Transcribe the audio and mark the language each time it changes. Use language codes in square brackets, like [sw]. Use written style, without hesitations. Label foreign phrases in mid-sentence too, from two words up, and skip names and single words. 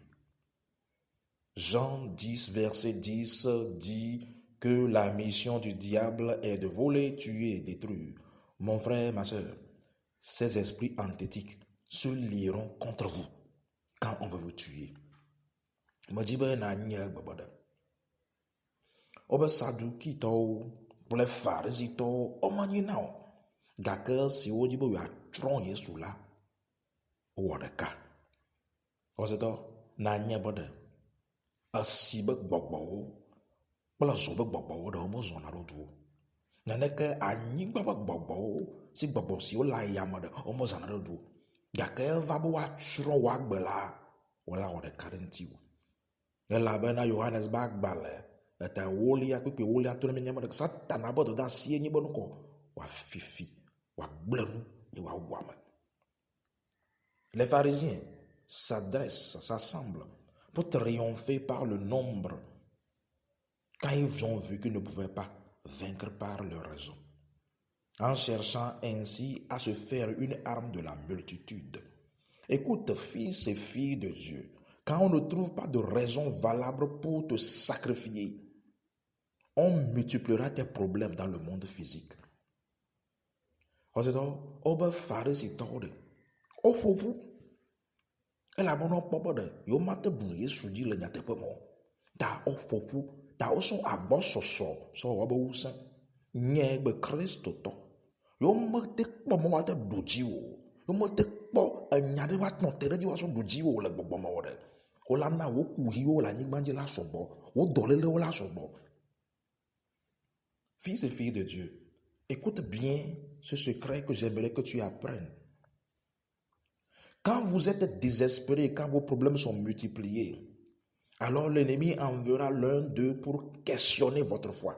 [fr] Jean 10, verset 10 dit que la mission du diable est de voler, tuer et détruire. Mon frère, ma soeur, ces esprits antithétiques se lieront contre vous quand on veut vous tuer. [ee] Me dit be na nye gbegbe. Obe Sadukitɔwo kple Farisitɔwo womanyi na o, gake si wo di be yeatsrɔ̃ Yesu la, wowɔ ɖeka. Ɔsɛtɔ na nye be ɖe esi be gbɔgbɔwo kple zɔ be gbɔgbɔwo ɖe wome zɔna ɖo duwo. Neneke anyigba be gbɔgbɔwo si gbɔgbɔ siwo le ayame ɖe wome zɔna ɖo duwo. Gake eva be woatsrɔ̃ wò agbe la, wòla wɔ ɖeka ɖe ŋuti o. Elabena Yohanes be agbalẽ eta ewolia kpekpe ewolia to ne miame ɖe Satana be dɔdeasie nye be nukɔ wòafifi, wòagblẽ nu ye wòawu ame. [fr] Les pharisiens s'assemblent pour triompher par le nombre quand ils ont vu qu'ils ne pouvaient pas vaincre par leur raison, en cherchant ainsi à se faire une arme de la multitude. Écoute, fils et filles de Dieu, quand on ne trouve pas de raison valable pour te sacrifier, on multipliera tes problèmes dans le monde physique. [ee] Ɔsɛtɔ, wobe Farisitɔwo ɖe, woƒoƒu elabena wokpɔ be ɖe yewomate bu Yesu dzi le nyateƒe me o. Ta woƒoƒu, ta wosɔ agbɔsɔsɔ sɔ wɔ be wusẽ nye gbe kristotɔ. Yewomete kpɔ mɔ woate ɖu dzi o. Yewomete kpɔ enya ɖe woate nɔ te ɖe dzi woasɔ ɖu dzi o le gbɔgbɔme wɔ ɖe. Wola na wo kuhiwo le anyigba dzi la sɔgbɔ, wo dɔlélewo la sɔgbɔ. [fr] Fils et filles de Dieu, écoute bien ce secret que j'aimerais que tu apprennes. Quand vous êtes désespéré, quand vos problèmes sont multipliés, alors l'ennemi enverra l'un d'eux pour questionner votre foi.